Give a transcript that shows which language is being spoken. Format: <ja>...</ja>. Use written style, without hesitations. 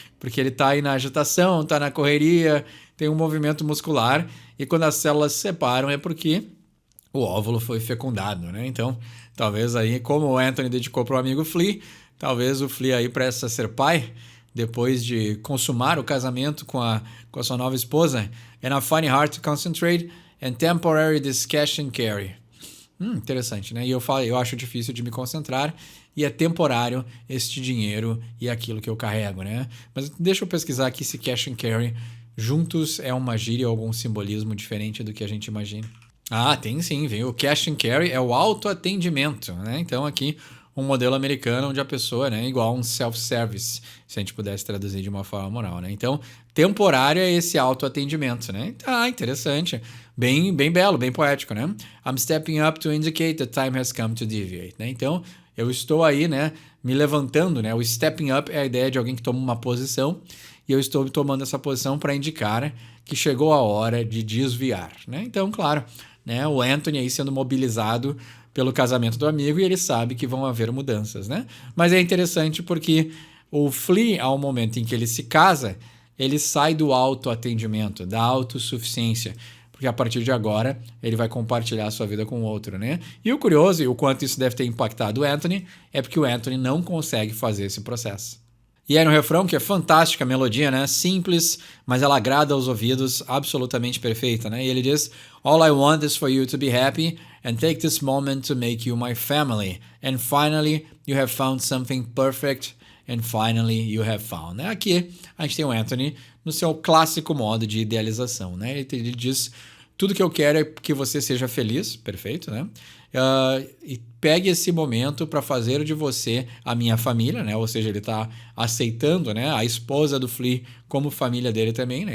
<pt>Porque ele está aí na agitação, está na correria, tem um movimento muscular, e quando as células se separam é porque o óvulo foi fecundado, né? Então, talvez aí, como o Anthony dedicou para o amigo Flea, talvez o Flea aí preste a ser pai, depois de consumar o casamento com a sua nova esposa.</pt> <en>And I find it hard to concentrate and temporary this cash and carry.</en> <pt>Interessante, né? E eu acho difícil de me concentrar e é temporário este dinheiro e aquilo que eu carrego, né? Mas deixa eu pesquisar aqui se cash and carry juntos é uma gíria ou algum simbolismo diferente do que a gente imagina. Ah, tem sim, viu? O cash and carry é o autoatendimento, né? Então aqui um modelo americano onde a pessoa, né, igual um self-service, se a gente pudesse traduzir de uma forma moral, né? Então, temporário é esse autoatendimento, né? Ah, interessante. Bem belo, bem poético, né?</pt> <en>I'm stepping up to indicate the time has come to deviate, né?</en> <pt>Então, eu estou aí, né, me levantando, né? O stepping up é a ideia de alguém que toma uma posição e eu estou tomando essa posição para indicar que chegou a hora de desviar, né? Então, claro, né, o Anthony aí sendo mobilizado pelo casamento do amigo e ele sabe que vão haver mudanças, né? Mas é interessante porque o Flea, ao momento em que ele se casa, ele sai do autoatendimento, da autossuficiência, porque a partir de agora ele vai compartilhar a sua vida com o outro, né? E o curioso, e o quanto isso deve ter impactado o Anthony, é porque o Anthony não consegue fazer esse processo. E aí no refrão, que é fantástica a melodia, né? Simples, mas ela agrada aos ouvidos, absolutamente perfeita, né? E ele diz,</pt> <en>All I want is for you to be happy and take this moment to make you my family. And finally, you have found something perfect and finally you have found.</en> <pt>Né? Aqui a gente tem o Anthony no seu clássico modo de idealização, né? Ele diz, tudo que eu quero é que você seja feliz, perfeito, né? E pegue esse momento para fazer de você a minha família, né? Ou seja, ele está aceitando, né, a esposa do Flea como família dele também, né?</pt>